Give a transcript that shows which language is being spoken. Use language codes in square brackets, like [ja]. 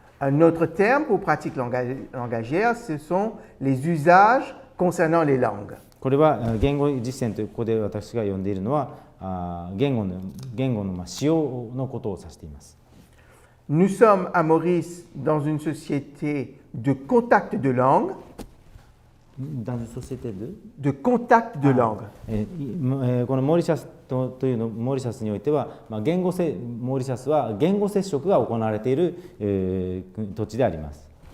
[fr] Un autre terme pour pratiques langagières, ce sont les usages concernant les langues. [ja] これは言語実践というここで私が呼んでいるのは言語の使用のことを指しています。 [fr] Nous sommes à Maurice dans une société de contact de langue. De contact de langue. [ja] このモーリシャスというのモーリシャスにおいては、モーリシャスは言語接触が行われている、土地であります。